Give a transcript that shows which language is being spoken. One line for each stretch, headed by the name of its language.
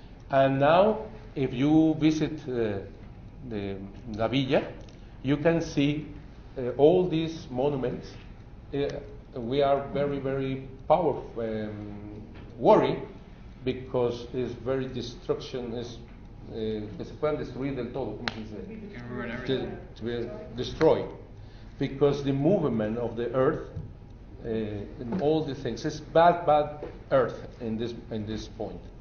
English: And now, if you visit La Villa, you can see all these monuments. We are very powerful, worried, because it's very destruction.
Spanish: Que se puedan destruir del todo, ¿cómo se dice?
English: To be destroyed, because the movement of the earth and all these things, it's bad earth in this point.